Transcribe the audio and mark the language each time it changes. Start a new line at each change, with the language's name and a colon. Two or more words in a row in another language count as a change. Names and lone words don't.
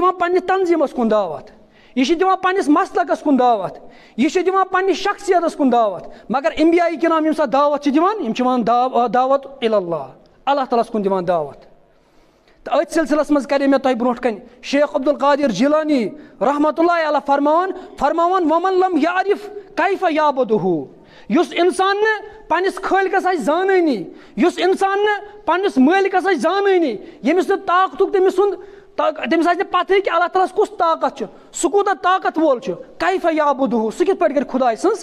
Kashmiri: دِوان پننہِ تنظیٖمس کُن دعوت یہِ چھُ دِوان پننِس مسلکس کُن دعوت یہِ چھُ دِوان پننہِ شخصیتس کُن دعوت مگر انبیاء کرام ییٚمہِ ساتہٕ دعوت چھِ دِوان یِم چھِ دِوان دعوت اللہ اللہ تعالیٰ ہس کُن دِوان دعوت تہٕ أتھۍ سلسلس منٛز کرے مےٚ تۄہہِ برونٛٹھ کنہِ شیخ عبدالقادر جیلانی
Arabic: رحمتہ اللہ علیہ
Kashmiri: فرماوان
Arabic: ومن لم یعرف کیف یعبدہ
Kashmiri: یُس انسان نہٕ پننِس خٲلقس آسہِ زانٲنی یُس انسان نہٕ پننِس مٲلکس آسہِ زانٲنی ییٚمِس نہٕ طاقتُک تٔمِس آسہِ نہٕ پتہٕے کہِ اللہ تعالیٰ ہس کُس طاقت چھُ سُہ کوٗتاہ طاقت وول چھُ
Arabic: کیف یعبدہ
Kashmiri: سُہ کِتھ پٲٹھۍ کرِ خۄداے سٕنٛز